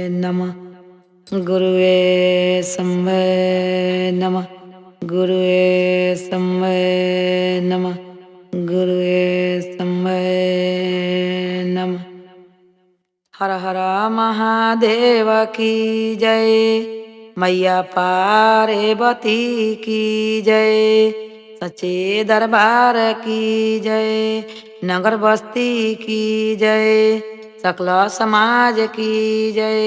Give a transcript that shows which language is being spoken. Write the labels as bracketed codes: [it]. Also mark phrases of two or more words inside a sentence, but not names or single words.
[sa] नमः। गुरुवे संभय नमः। गुरुवे संभय नमः। गुरुवे संभय नमः। [hi] हर हर महादेव की जय। मैया पार्वती की जय। सच्चे दरबार की जय। नगर बस्ती की जय। सकल समाज की जय।